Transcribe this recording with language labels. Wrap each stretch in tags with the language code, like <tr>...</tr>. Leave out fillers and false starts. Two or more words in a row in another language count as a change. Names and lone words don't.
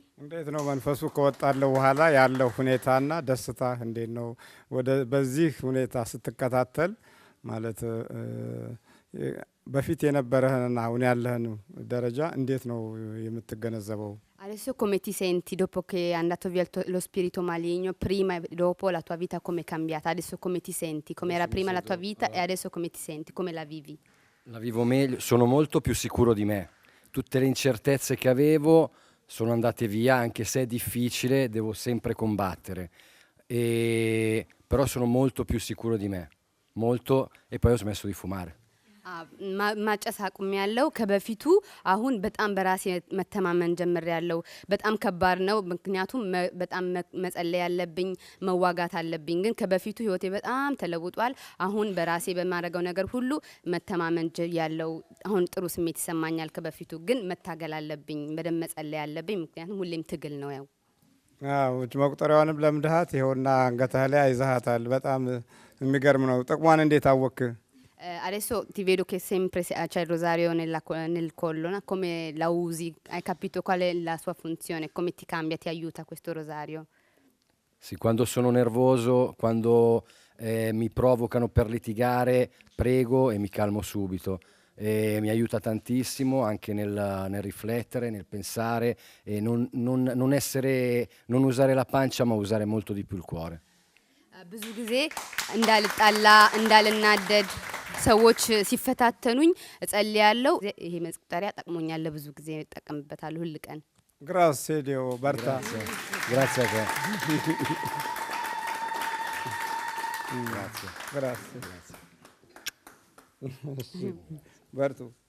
<am>እንዴት ነው መንፈሱ ከወጣለው በኋላ ያለው ሁኔታና ደስታ እንዴት ነው ወደ በዚህ ሁኔታ ስትከታተል ማለት በፊት የነበረህና አሁን ያለህን ደረጃ እንዴት ነው የምትገነዘበው</am> <it>Adesso come ti senti dopo che è andato via lo spirito maligno, prima e dopo la tua vita come è cambiata? Adesso come ti senti? Come era prima la tua vita e adesso come ti senti? Come la vivi? La vivo meglio, sono molto più sicuro di me. Tutte le incertezze che avevo sono andate via, anche se è difficile, devo sempre combattere. Però sono molto più sicuro di me, molto, e poi ho smesso di fumare.</it> <am>ማጨስ አቁም ያለው ከበፊቱ አሁን በጣም በራሴ መተማመን ጀምር ያለው በጣም ከባድ ነው ምክንያቱም በጣም መጸለይ ያለብኝ መዋጋት አለብኝ ግን ከበፊቱ ህይወቴ በጣም ተለውጧል አሁን በራሴ በማረጋው ነገር ሁሉ መተማመን ያለው አሁን ጥሩ ስሜት ይሰማኛል ከበፊቱ ግን መታገል አለብኝ በደም መጸለይ ያለብኝ ምክንያቱም ሁሌም ትግል ነው ያው እጅ መቁጠሪያውንም ለምድሃት ይኸውና አንገትህ ላይ አይዛሃታል በጣም የሚገርም ነው ጥቅሟን እንዴት አወክ</am> <it>Adesso ti vedo che sempre c'è il rosario nel collo, no? Come la usi? Hai capito qual è la sua funzione? Come ti cambia, ti aiuta questo rosario? Sì, quando sono nervoso, quando mi provocano per litigare, prego e mi calmo subito. Mi aiuta tantissimo anche nel riflettere, nel pensare e non usare la pancia ma usare molto di più il cuore.</it> <am>ብዙ ጊዜ እንዳልጣላ እንዳልናደድ ሰዎች ሲፈታተኑኝ እጸልያለሁ ይሄ መቁጠሪያ ጠቅሞኛል ለብዙ ጊዜ ተጠቀምበታለሁ ሁሉ ቀን</am> <it>Grazie Dio Berta Grazie a te Grazie Bertu</it>